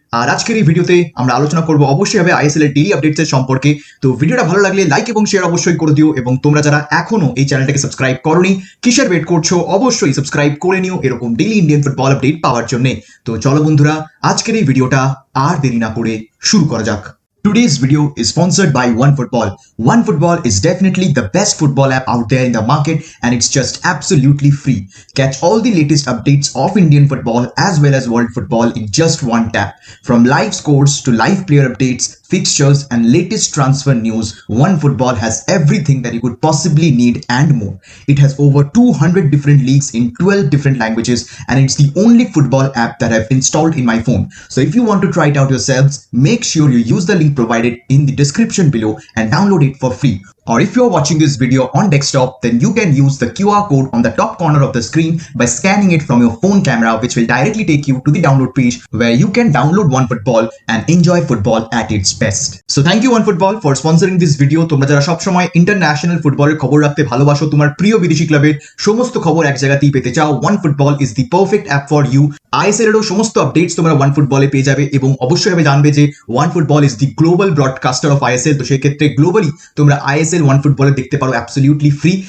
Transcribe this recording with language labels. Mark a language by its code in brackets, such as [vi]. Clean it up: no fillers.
[bn] আর আজকের এই ভিডিওতে আমরা আলোচনা করব অবশ্যই হবে আইএসএল এর ডেইলি আপডেটস এর সম্পর্কে। তো ভিডিওটা ভালো লাগলে লাইক এবং শেয়ার অবশ্যই করে দিও, এবং তোমরা যারা এখনো এই চ্যানেলটাকে সাবস্ক্রাইব করোনি কিসের ওয়েট করছো, অবশ্যই সাবস্ক্রাইব করে নিও এরকম ডেইলি ইন্ডিয়ান ফুটবল আপডেট পাওয়ার জন্য। তো চলো বন্ধুরা, আজকের এই ভিডিওটা আর দেরি না করে শুরু করা যাক। [en] Today's video is sponsored by OneFootball. OneFootball is definitely the best football app out there in the market, and it's just absolutely free. Catch all the latest updates of Indian football as well as world football in just one tap. From live scores to live player updates, fixtures and latest transfer news, OneFootball has everything that you could possibly need and more. It has over 200 different leagues in 12 different languages, and it's the only football app that I've installed in my phone. So if you want to try it out yourselves, make sure you use the link provided in the description below and download it for free. Or if you're watching this video on desktop, then you can use the QR code on the top corner of the screen by scanning it from your phone camera, which will directly take you to the download page where you can download OneFootball and enjoy football at its best. So thank you OneFootball for sponsoring this video. [bn] তোমরা যারা সবসময় international ফুটবলের খবর রাখতে ভালোবাসো, তোমার প্রিয় বিদেশি ক্লাবের সমস্ত খবর এক জায়গাতেই পেতে চাও, [en] OneFootball is the perfect app for you. [bn] ISL এরও সমস্ত আপডেটস তোমরা OneFootball এ পেয়ে যাবে, এবং অবশ্যই হবে জানবে যে [en] OneFootball is the global broadcaster of ISL. [bn] তো সেই ক্ষেত্রে গ্লোবালি তোমরা ISL OneFootball এ দেখতে পারো অ্যাবসলিউটলি ফ্রি।